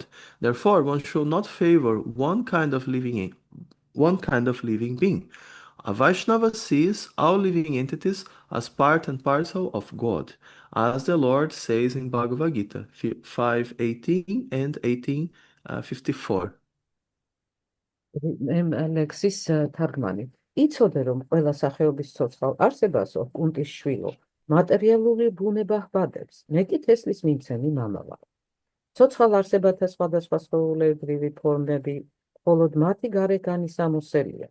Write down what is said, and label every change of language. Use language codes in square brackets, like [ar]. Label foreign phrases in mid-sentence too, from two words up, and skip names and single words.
[en] Therefore, one should not favor one kind of living being. A Vaishnava sees all living entities as part and parcel of God, as the Lord says in Bhagavad Gita 5:18 and 18:54. [ka] ლექსის თარგმანი. იცოდე, რომ ყველა სახეობის ცოცხალ არსებასო, კუნტის შვილო, მატერიალური ბუნება ჰბადებს. მე კი თესლის მიმცემი მამა ვარ. ცოცხალ არსებათა სხვადასხვა სხეულებრივი ფორმები, მხოლოდ მათი გარეგანი სამოსელია.